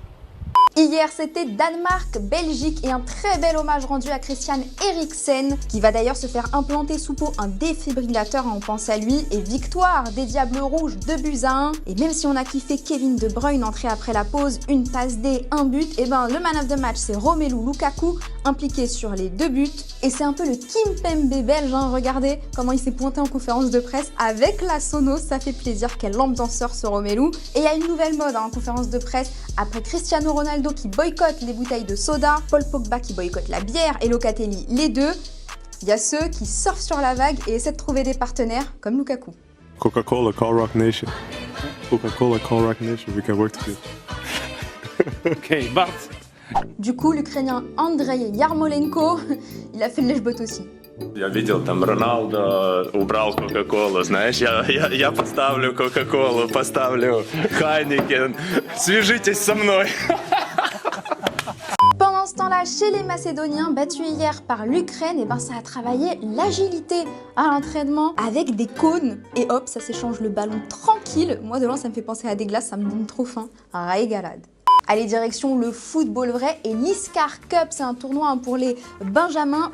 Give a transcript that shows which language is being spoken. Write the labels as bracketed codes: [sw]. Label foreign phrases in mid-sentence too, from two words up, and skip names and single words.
[fr] Hier, c'était Danemark-Belgique et un très bel hommage rendu à Christian Eriksen, qui va d'ailleurs se faire implanter sous peau un défibrillateur, on pense à lui, et victoire des Diables Rouges 2-1. Et même si on a kiffé Kevin De Bruyne entré après la pause, une passe D, un but, et ben le [en] man of the match [fr] c'est Romelu Lukaku, impliqué sur les 2 buts. Et c'est un peu le Kimpembe belge, hein. Regardez comment il s'est pointé en conférence de presse avec la Sonos, ça fait plaisir, quel ambianceur ce Romelu. Et il y a une nouvelle mode en conférence de presse, après Cristiano Ronaldo qui boycotte les bouteilles de soda, Paul Pogba qui boycotte la bière et Locatelli les deux. Il y a ceux qui surfent sur la vague et essaient de trouver des partenaires comme Lukaku. [en] Coca-Cola, Call Rock Nation. Coca-Cola, Call Rock Nation, we can work together. Okay, but... [fr] Du coup, l'Ukrainien Andrei Yarmolenko, il a fait le lèche-botte aussi. [ru] Я видел, там Роналдо убрал Кока-Колу, знаешь, я поставлю Кока-Колу, поставлю Хайникен, свяжитесь со мной. [fr] Pendant ce temps-là, chez les Macédoniens, battus hier par l'Ukraine, et ben ça a travaillé l'agilité à l'entraînement avec des cônes. Et hop, ça s'échange le ballon tranquille. Moi, de loin, ça me fait penser à des glaces, ça me donne trop faim. Régalade. Allez, direction le football vrai et l'Iscar Cup, c'est un tournoi pour les Benjamins.